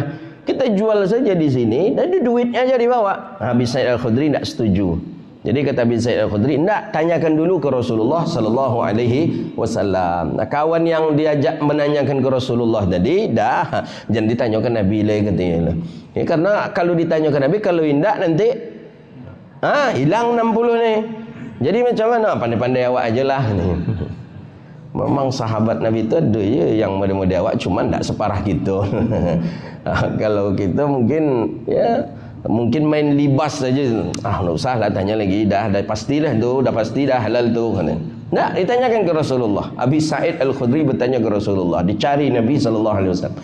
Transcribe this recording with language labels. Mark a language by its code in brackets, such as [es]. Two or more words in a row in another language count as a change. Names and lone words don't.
[id] Kita jual saja di sini, dan duitnya aja dibawa. Abi Sa'id Al-Khudri tak setuju. Jadi kata Abi Sa'id Al-Khudri, "Enggak, tanyakan dulu ke Rasulullah [ar] sallallahu alaihi wasallam." [ms] Nah, kawan yang diajak menanyakan ke Rasulullah tadi, dah jangan ditanyakan Nabi lah katanya. Ya, karena kalau ditanyakan Nabi, kalau indak nanti hilang 60 ni. Jadi macam mana? Pandai-pandai awak ajalah ni. Memang sahabat Nabi tu ada je yang model-model awak, cuma tak separah kita. Kalau kita mungkin main libas saja. Tak usah lah tanya lagi, dah pastilah tu, dah pasti dah halal tu kan. [id] Tak, ditanyakan ke Rasulullah. Abi Sa'id Al-Khudri bertanya ke Rasulullah, dicari Nabi [ar] sallallahu alaihi wasallam.